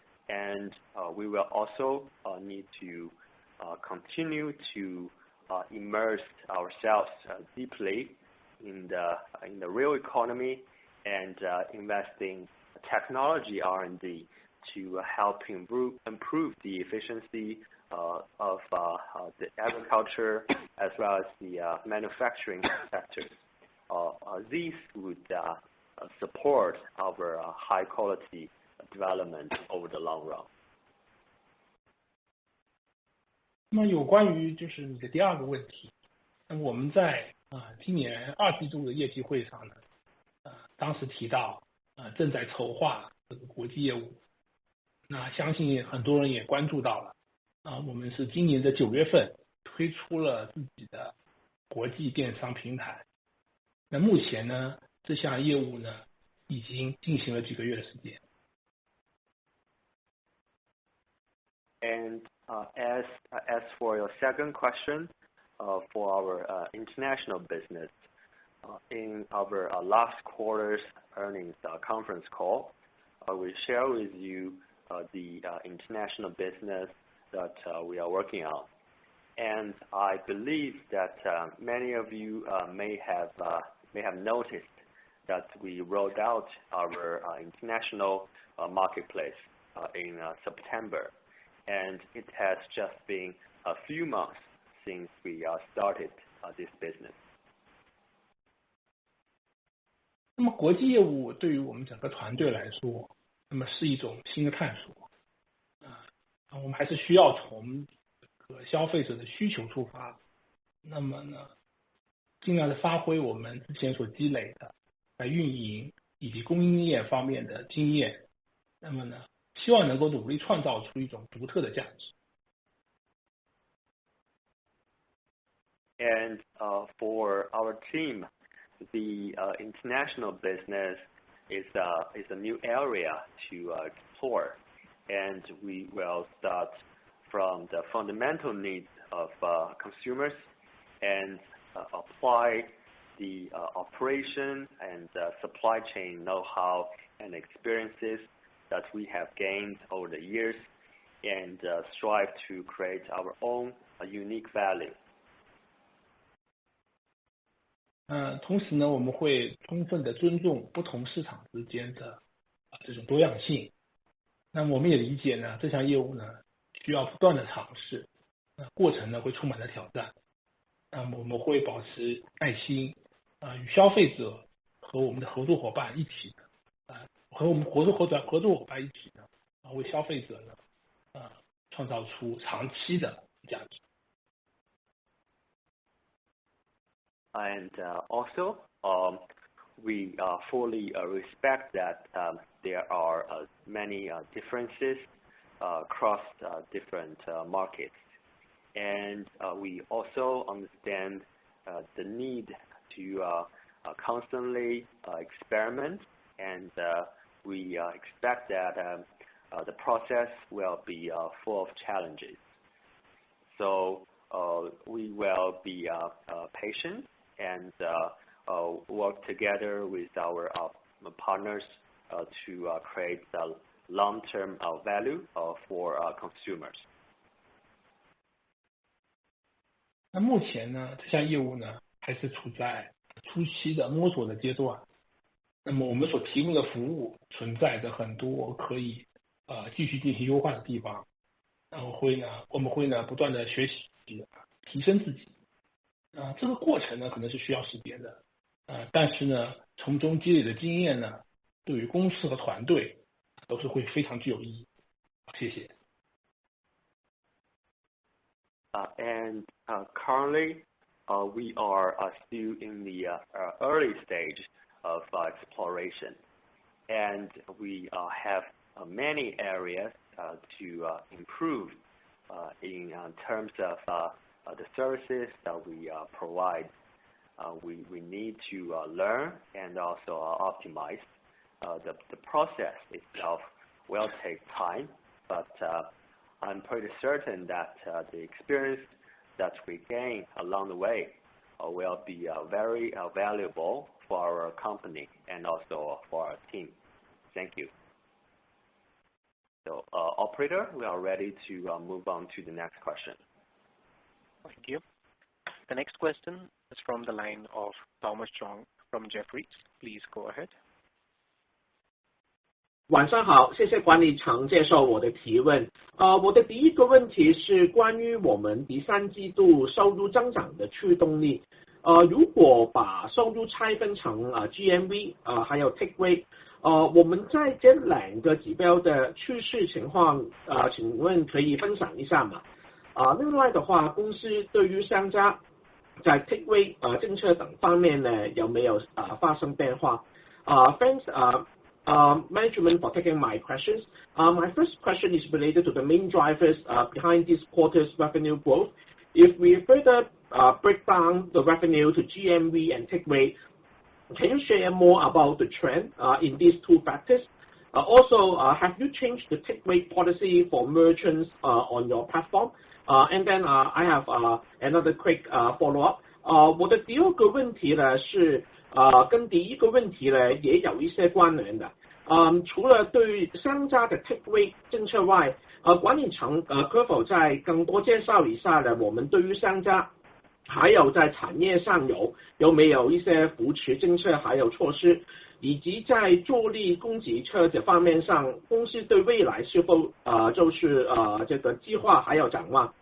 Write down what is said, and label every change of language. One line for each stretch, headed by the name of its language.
English: And we will also need to continue to immerse ourselves deeply in the real economy and investing technology R&D to help improve the efficiency of the agriculture as well as the manufacturing sectors. These would support our high quality development over the long run.
Chinese: 那么有关于就是你的第二个问题，那么我们在今年2季度的业绩会上呢，当时提到正在筹划这个国际业务，那相信很多人也关注到了我们是今年的9月份推出了自己的国际电商平台。那目前呢，这项业务呢已经进行了几个月的时间。
English: And as for your second question, for our international business, in our last quarter's earnings conference call, we share with you the international business that we are working on. And I believe that many of you may have noticed that we rolled out our international marketplace in September. And it has just been a few months since we started this business.
Chinese: 那么国际业务对于我们整个团队来说，那么是一种新的探索。我们还是需要从消费者的需求出发，那么呢，尽量的发挥我们之前所积累的在运营以及供应链方面的经验，那么呢，希望能够努力创造出一种独特的价值。
English: And for our team, the international business is a new area to explore, and we will start from the fundamental needs of consumers and apply the operation and supply chain know-how and experiences that we have gained over the years, and strive to create our own unique value.
Chinese: 同时呢，我们会充分的尊重不同市场之间的这种多样性。那么我们也理解呢，这项业务呢需要不断的尝试，过程呢会充满了挑战。那么我们会保持耐心，与消费者和我们的合作伙伴一起的，和我们合作伙伴一起呢，为消费者呢，创造出长期的价值。
English: And also, we fully respect that there are many differences across different markets. And we also understand the need to constantly experiment, and we expect that the process will be full of challenges. So we will be patient and work together with our partners to create the long-term value for consumers.
Chinese: 那目前呢，这项业务呢还是处在初期的摸索的阶段。那么我们所提供的服务存在着很多可以继续进行优化的地方。我们会呢不断的学习提升自己。这个过程呢可能是需要时间的。但是呢，从中积累的经验呢，对于公司和团队都是会非常具有意义。谢谢。
English: And currently, we are still in the early stage of exploration, and we have many areas to improve in terms of the services that we provide. We need to learn and also optimize. The process itself will take time, but I'm pretty certain that the experience that we gain along the way will be very valuable for our company and also for our team. Thank you. So, operator, we are ready to move on to the next question. Thank you. The next question is from the line of Thomas Chong from Jefferies. Please go ahead.
Chinese: 晚上好，谢谢管理层接受我的提问。我的第一个问题是关于我们第三季度收入增长的驱动力。如果把收入拆分成GMV 还有 take rate，我们在这两个指标的趋势情况，请问可以分享一下吗？另外的话，公司对于商家在 take rate 政策等方面呢，有没有发生变化？
English: Thanks, management for taking my questions. My first question is related to the main drivers behind this quarter's revenue growth. If we further break down the revenue to GMV and take rate, can you share more about the trend in these two factors? Also, have you changed the take rate policy for merchants on your platform? And then I have another quick follow-up.
Chinese: 我的第二个问题呢是跟第一个问题呢也有一些关联的。除了对商家的 take rate 政策外，管理层可否再更多介绍一下呢？我们对于商家还有在产业上有没有一些扶持政策还有措施，以及在助力供给侧这方面上，公司对未来是否就是这个计划还有展望？